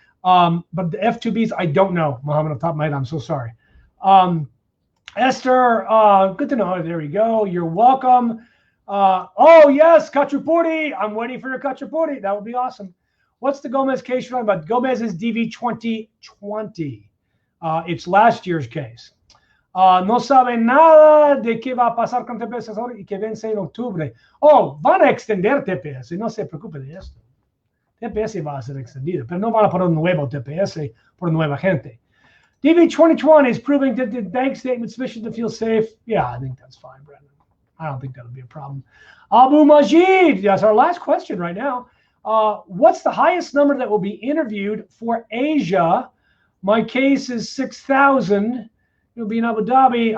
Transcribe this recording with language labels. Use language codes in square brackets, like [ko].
[en] But the F2Bs, I don't know, Mohammed, off the top of my head. I'm so sorry. Esther, good to know. There we go. You're welcome. Oh, yes, Kachapuri. I'm waiting for your Kachapuri. That would be awesome. What's the Gomez case you're talking about? Gomez is DV 2020. It's last year's case. [es] No sabe nada de qué va a pasar con TPS ahora y que vence en octubre. Oh, van a extender TPS. No se preocupe de esto. TPS va a ser extendido, pero no van a poner un nuevo TPS por nueva gente. [en] DV 2020 is proving that the bank statement sufficient to feel safe. Yeah, I think that's fine, Brendan. I don't think that'll be a problem. Abu Majid, that's our last question right now. What's the highest number that will be interviewed for Asia? My case is 6,000. It'll be in Abu Dhabi.